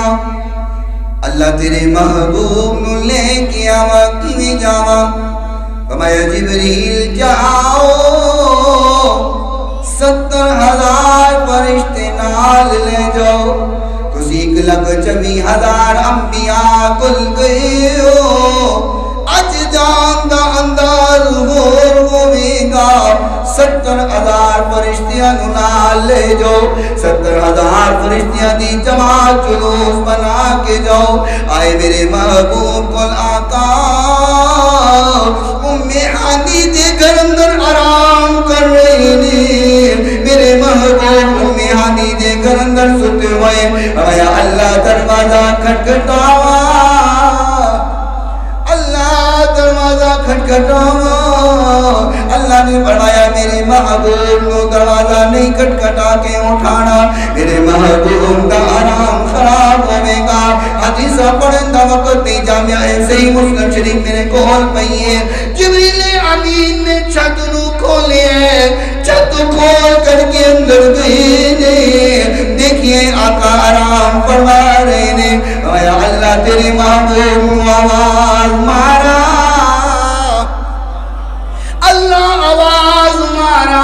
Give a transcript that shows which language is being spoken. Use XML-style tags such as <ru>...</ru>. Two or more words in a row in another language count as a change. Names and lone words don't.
<pa>اللہ تیرے محبوب نو لے کے آوا کیویں جاواں؟ فرمایا جبریل جاؤ 70,000 فرشتے نال لے جاؤ. تسی 1,24,000 انبیاء کل گئے ہو. اج جان دا انداز ہور ہوے گا. 70,000 فرشتیاں نو نال لے جاؤ. 70,000 فرشتیاں دی جماعت جلوس بنا کے جاؤ. آئے میرے محبوب کل آقا ہانی دے گھر اندر آرام کر رہے نے. میرے محبوب ہانی دے گھر اندر ستے ہوئے. آیا اللہ دروازہ کھٹکھٹاوا، دروازہ کھٹکھٹاوا. اللہ نے فرمایا میرے محبوب نو دروازہ نہیں کھٹکھٹا کے اٹھانا، میرے محبوب دا آرام خراب ہوے گا. حدیثہ پڑھن دا وقت نہیں، جامعہ صحیح مسلم شریف میرے کول پئی ہے. جبریل امین نے چھت نو کھولے، چھت کھول کر کے اندر گئے نے. دیکھیے آقا آرام فرما رہے نے. آیا اللہ تیرے محبوب نو آواز مارا، اللہ آواز مارا.</pa>